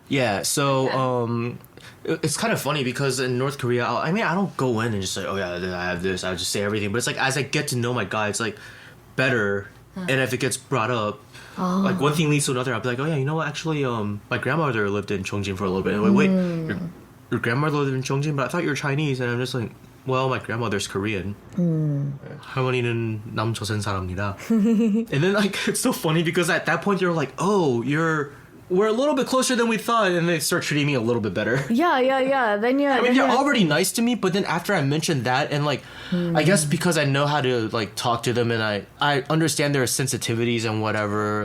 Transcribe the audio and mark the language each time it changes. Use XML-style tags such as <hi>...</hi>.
<en>Yeah, so it's kind of funny, because in North Korea, I don't go in and just say, oh yeah, I have this, I just say everything. But it's like, as I get to know my guy, it's like better, and if it gets brought up, like one thing leads to another, I'll be like, oh yeah, you know what, actually, my grandmother lived in Cheongjin for a little bit. And wait, your grandmother lived in Cheongjin, but I thought you were Chinese. And I'm just like, well, my grandmother's Korean.</en> <ko>할머니는 남조선 사람이다.</ko> <en>And then like, it's so funny, because at that point they're like, oh, we're a little bit closer than we thought, and they start treating me a little bit better. Yeah. Then they're already nice to me, but then after I mentioned that, and like, I guess because I know how to like talk to them, and I understand their sensitivities and whatever.</en>